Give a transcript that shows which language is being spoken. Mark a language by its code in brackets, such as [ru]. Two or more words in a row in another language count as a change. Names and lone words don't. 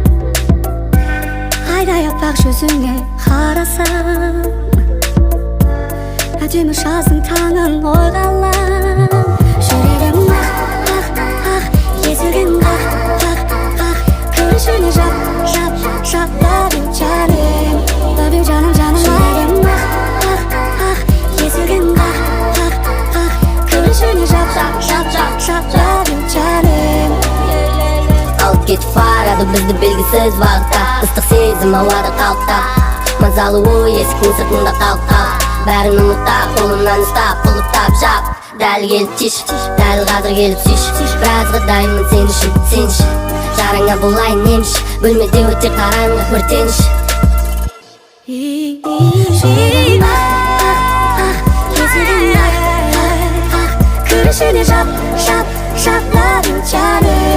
[kk] Айдай аппақ жүзіңе қарасам, әдемі жаздың таңын ойғалам. Жүрегім ақ, есігін қақ, күрішіне жап, [en] love you darling. Love you [kk] жаным. Жүрегім ақ, есігін қақ, күрішіне жап, [en] love you darling. [kk] Алып кетіп барады бізді белгісіз бағытта, ыстық сезім ауада қалықтап, мазалы ой есіктің сыртында қалып. Бәрін ұмытта, қолымнан ұстап, құлыптап жап. Дәл келіп тиш, дәл қазір келіп сүйш. Біразға дайынмын сен үшін, жараңа болайын емш. Бөлмеде өте қараңғы өртеніш. Жүрегім ақ, есігін қақ, күрішіне жап, [en] love you darling.